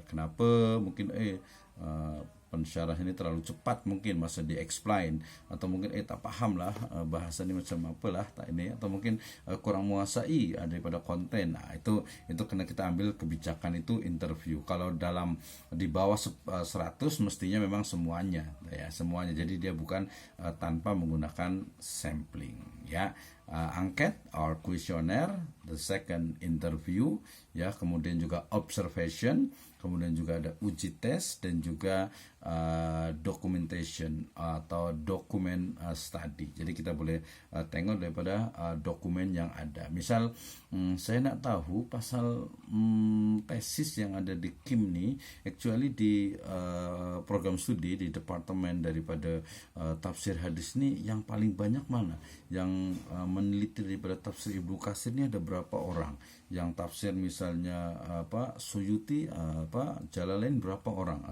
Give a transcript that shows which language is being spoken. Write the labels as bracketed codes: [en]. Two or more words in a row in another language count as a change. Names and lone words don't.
[id] Kenapa mungkin pensyarah ini terlalu cepat mungkin masa di explain, atau mungkin tak paham lah bahasa ini macam apalah tak ini, atau mungkin kurang menguasai daripada konten. Itu kena kita ambil kebijakan itu interview. Kalau dalam di bawah 100 mestinya memang semuanya ya, semuanya. Jadi dia bukan tanpa menggunakan sampling ya. [en] Angket or questionnaire, the second interview [id] ya, kemudian juga observation, kemudian juga ada uji tes, dan juga documentation atau dokumen study. Jadi kita boleh tengok daripada dokumen yang ada. Misal saya nak tahu pasal tesis yang ada di KIM ni, actually di program studi di departemen daripada tafsir hadis ni yang paling banyak mana, yang meneliti daripada tafsir Ibnu Katsir ni ada berapa orang, yang tafsir misalnya Suyuti Jalalain berapa orang.